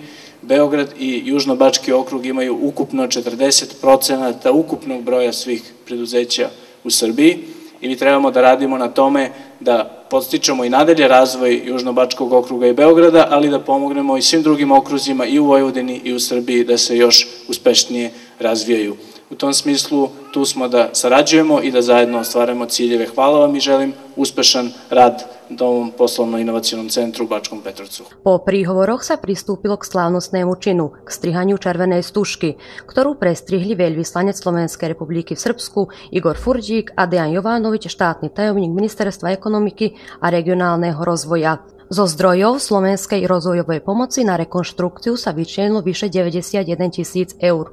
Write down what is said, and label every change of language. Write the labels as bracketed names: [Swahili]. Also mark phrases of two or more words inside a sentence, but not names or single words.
[Serbian] Beograd i Južnobački okrug imaju ukupno 40% ukupnog broja svih preduzeća u Srbiji i mi trebamo da radimo na tome da podstičemo i nadalje razvoj Južnobačkog okruga i Beograda, ali da pomognemo i svim drugim okruzima i u Vojvodini i u Srbiji da se još uspešnije razvijaju. U tom smislu tu smo da sarađujemo i da zajedno ostvarujemo ciljeve. Hvala vam i želim uspešan rad ovom poslovno-inovacionom centru u Bačkom Petrovcu. [Slovak] Po príhovoroch sa pristúpilo k slávnostnému činu, k strihaniu červenej stužky, ktorú prestrihli veľvyslanec Slovenskej republiky v Srbsku Igor Furdík a Dejan Jovanovič, štátny tajomník Ministerstva ekonomiky a regionálneho rozvoja. Zo zdrojov Slovenskej rozvojovej pomoci na rekonštrukciu sa vyčlenilo vyše 91 000 eur.